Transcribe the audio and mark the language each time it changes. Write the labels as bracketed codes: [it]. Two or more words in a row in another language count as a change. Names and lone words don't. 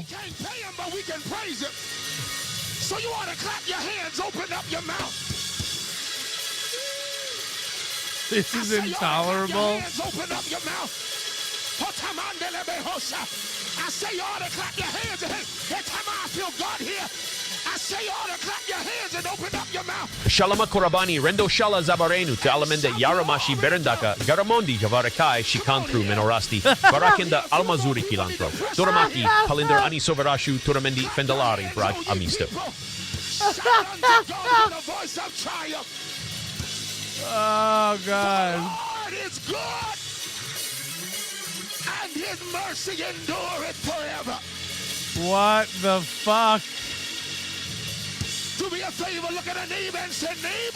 [en] We can't pay him, but we can praise him. So you ought to clap your hands, open up your mouth. This is intolerable. Open up your mouth. I say you ought to clap your hands. Every time I feel God here, I say you ought to clap your hands and open up your mouth. Shalama Korabani, Rendo Shala Zabarenu, te alamende Yaramashi Berendaka, Garamondi Javarakai, Shikantru Menorasti, Varakinda Almazuri Kilantro, Doramaki, Palinder Ani Soverashu, Turamendi Fendalari, Braj Amisto. Shout unto God with a voice of triumph. Oh, God. The Lord is good, and his mercy endureth forever. What the fuck? Do me a favor, look at a neighbor and say, neighbor.